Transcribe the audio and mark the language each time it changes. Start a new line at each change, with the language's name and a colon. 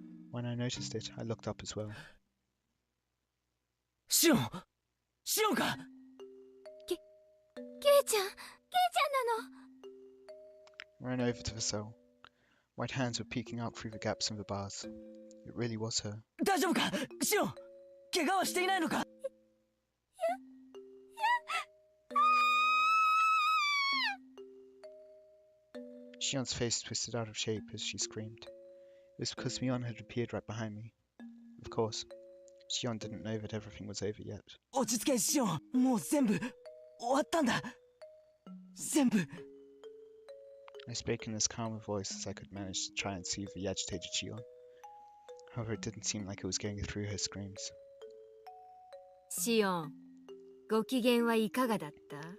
English: When I noticed it, I looked up as well.
Japanese: シオンか。ケイちゃんなの。
English: I ran over to the cell. White hands were peeking out through the gaps in the bars. It really was her.
Japanese: 大丈夫か？シオン、怪我はしていないのか？
English: Shion's face twisted out of shape as she screamed. It was because Mion had appeared right behind me. Of course, Shion didn't know that everything was over yet.
Japanese: 落ち着けシオン、もう全部終わったんだ。全部。
English: I spoke in as calm a voice as I could manage to try and soothe the agitated Shion. However, it didn't seem like it was going through her screams.
Japanese: シオン、ご機嫌はいかがだった？